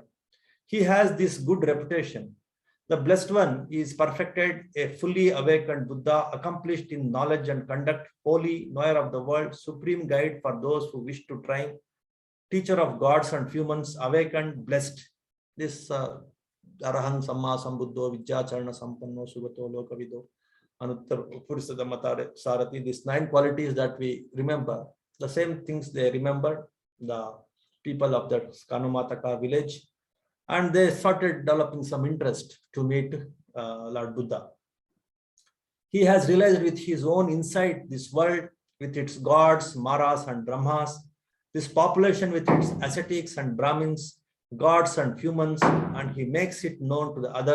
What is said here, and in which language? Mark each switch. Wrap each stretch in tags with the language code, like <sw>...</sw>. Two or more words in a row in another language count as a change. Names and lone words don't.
<en>He has this good reputation. The Blessed One is perfected, a fully awakened Buddha, accomplished in knowledge and conduct, holy, knower of the world, supreme guide for those who wish to try, teacher of gods and humans, awakened, blessed.</en> <pi>This Arahang Samma Sambuddho Vidyacharana Sampanno Sugato Lokavido Anuttar Purusada Matare Sarati.</pi> <en>These 9 qualities that we remember, the same things they remembered, the people of that Kanumataka village, and they started developing some interest to meet Lord Buddha. He has realized with his own insight this world with its gods, Maras and Brahmas, this population with its ascetics and Brahmins, gods and humans, and he makes it known to the others.</en>